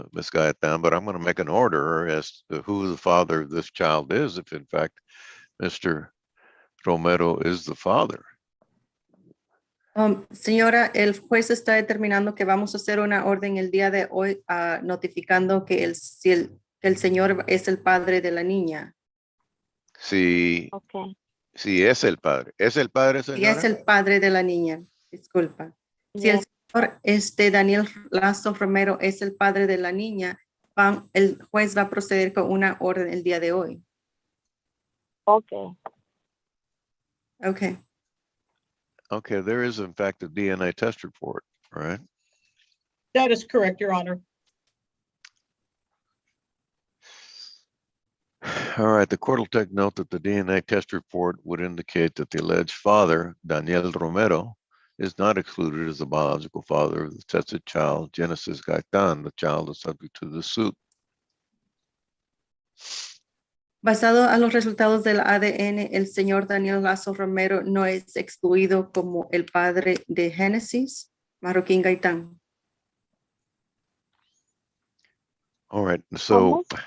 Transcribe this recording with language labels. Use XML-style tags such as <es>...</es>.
<en>Gaetan, but I'm going to make an order as to who the father of this child is, if in fact Mr. Romero is the father.</en> <es>Señora, el juez está determinando que vamos a hacer una orden el día de hoy, notificando que el señor es el padre de la niña. Sí,</es> <en>Okay.</en> <es>sí es el padre. ¿Es el padre, Y señora? es el padre de la niña, disculpa. Si el señor Daniel Lazo Romero es el padre de la niña, el juez va a proceder con una orden el día de hoy.</es> <en>Okay. Okay. Okay, there is in fact a DNA test report, right? That is correct, Your Honor. All right, the court will take note that the DNA test report would indicate that the alleged father, Daniel Romero, is not excluded as the biological father of the tested child, Genesis Gaetan. The child is subject to the suit.</en> <es>Basado a los resultados del ADN, el señor Daniel Lazo Romero no es excluido como el padre de Génesis Marroquín Gaitán.</es> <en>All right, so</en>